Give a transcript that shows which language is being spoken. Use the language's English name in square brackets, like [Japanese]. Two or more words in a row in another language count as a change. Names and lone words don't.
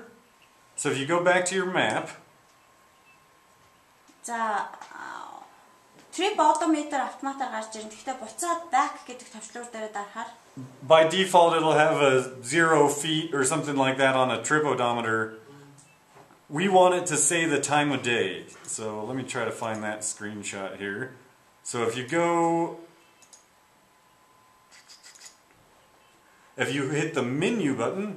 [English] So if you go back to your map, [Mongolian] за [English] trip odometer [Mongolian] автоматар гарч ирнэ. Гэхдээ буцаад back гэдэг товчлуур дээр дарахаар [English] by default it'll have a 0 feet or something like that on a trip odometer. We want it to say the time of day. So let me try to find that screenshot here. So if you hit the menu button,